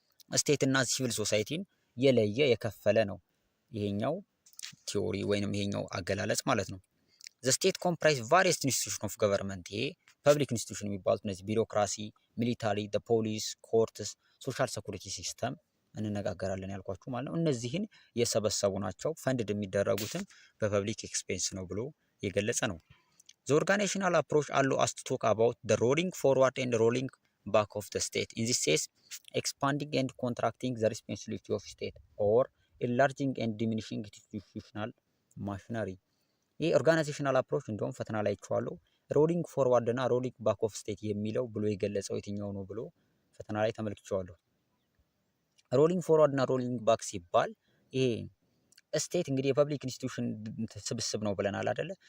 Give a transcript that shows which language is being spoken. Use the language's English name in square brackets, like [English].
[Amharic] ስቴት እና ሲቪል ሶሳይቲን የለየ የከፈለ ነው ይሄኛው ቲዮሪ ወይንም ይሄኛው አገላለጽ ማለት ነው። [English] ዘ ስቴት ኮምፕራይዝ ቫሪየስ ኢንስቲትዩሽን ኦፍ ገቨርንመንት። [Amharic] ይሄ ፐብሊክ ኢንስቲትዩሽን የሚባሉት እነዚህ ቢሮክራሲ፣ ሚሊታሪ፣ ፖሊስ፣ ኮርትስ፣ ሶሻል ሴኩሪቲ ሲስተም እንነጋገራለን ያልኳችሁ ማለት ነው። እነዚህን የሰበሰቡ ናቸው። ፈንድድ የሚደረጉትን በፐብሊክ ኤክስፔንስ ነው ብሎ የገለጸ ነው። [English] The organizational approach allows us to talk about the rolling forward and rolling back of the state. In this case, expanding and contracting the responsibility of state or enlarging and diminishing institutional machinery. [Amharic] ይህ ኦርጋናይዜሽናል አፕሮች እንደውም ፈተና ላይ አይቼዋለሁ። [English] ሮሊንግ ፎርዋርድ እና ሮሊንግ ባክ ኦፍ ስቴት [Amharic] የሚለው ብሎ የገለጸው የትኛው ነው ብሎ ፈተና ላይ ተመልክቼዋለሁ። ሮሊንግ ፎርዋርድ እና ሮሊንግ ባክ ሲባል ይሄ ስቴት እንግዲህ የፐብሊክ ኢንስቲትዩሽን ስብስብ ነው ብለናል አይደለ?